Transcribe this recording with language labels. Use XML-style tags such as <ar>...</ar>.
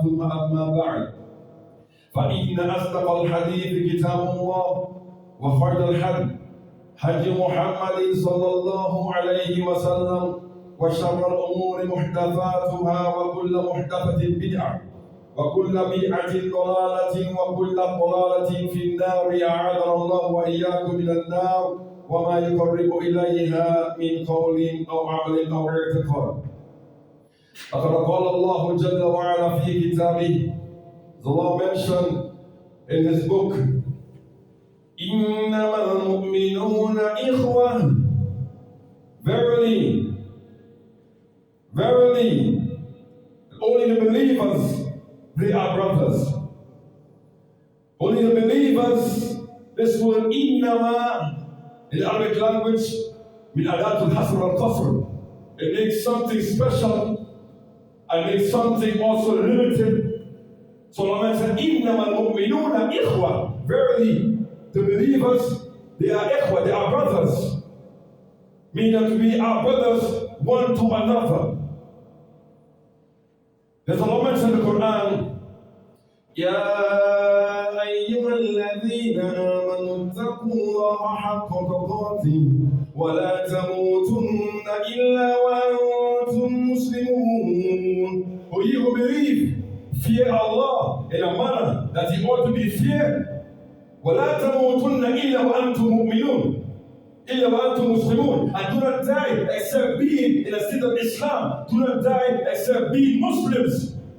<ar>ثم أما بعد، فإن أصدق الحديث كتاب الله وخير الهدي هدي محمد صلى الله عليه وسلم وشر الأمور محدثاتها وكل محدثة بدعة وكل بدعة ضلالة وكل ضلالة في النار. أعاذنا الله وإياكم من النار وما يقرب إليها من قول أو عمل أو اعتقاد. لقد قال الله جل وعلا في كتابه.</ar> <en>The Lord mentioned in His book,</en> <ar>إِنَّمَا الْمُؤْمِنُونَ إِخْوَةٌ.</ar> <en>Verily, verily, only the believers, they are brothers. Only the believers. This word إِنَّمَا in the Arabic language,</en> <ar>من أداة الحصر والقصر.</ar> <en>It makes something special and makes something also limited. So Allah said,</en> <ar>إِنَّمَا الْمُؤْمِنُونَ إِخْوَةٌ.</ar> <en>Verily, the believers, they are ikhwah, they are brothers. Meaning that we are brothers one to another. There's Allah mentioned in the Quran,</en> <ar>يَا أَيُّهَا الَّذِينَ آمَنُوا اتَّقُوا اللَّهَ حَقَّ تُقَاتِهِ وَلَا تَمُوتُنَّ إِلَّا وَأَنْتُمْ مُسْلِمُونَ.</ar> <en>For you who believe, fear Allah in a manner that He ought to be feared.</en> <ar>وَلَا تَمُوتُنَّ إِلَّا وَأَنْتُمْ مُؤْمِنُونَ إِلَّا وَأَنْتُمْ مُسْلِمُونَ.</ar> <en>And do not die except being in a state of Islam. Do not die except being Muslims.</en>